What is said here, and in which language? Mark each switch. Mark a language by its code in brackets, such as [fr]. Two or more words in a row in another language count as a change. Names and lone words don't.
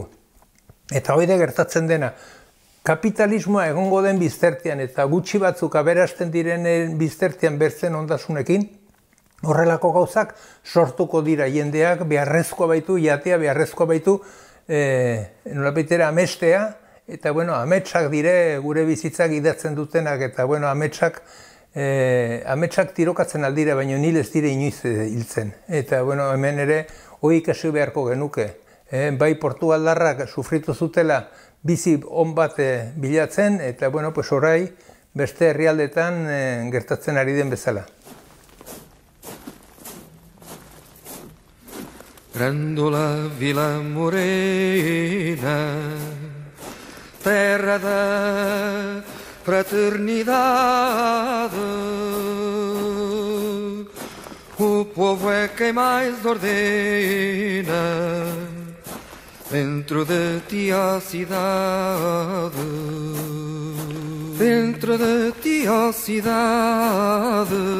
[eu] Eta hori da gertatzen dena. Kapitalismoa egongo den biztertian eta gutxi batzuk aberasten direnen biztertian bertzen ondasunekin, horrelako gauzak sortuko dira jendeak, beharrezkoa baitu, jatea beharrezkoa baitu, nolabaitera amestea, eta ametsak dire gure bizitzak idatzen dutenak, eta ametsak tirokatzen aldire, baina nil ez dire inoiz hiltzen. Eta hemen ere, hori ikasi beharko genuke. Bai Portugaldarrak sufritu zutela bizi on bat bilatzen, eta orai beste herrialdetan gertatzen ari den bezala. [pt] Grândola Vila Morena, terra da fraternidade, o povo é quem mais ordena dentro de ti a cidade, dentro de ti a cidade,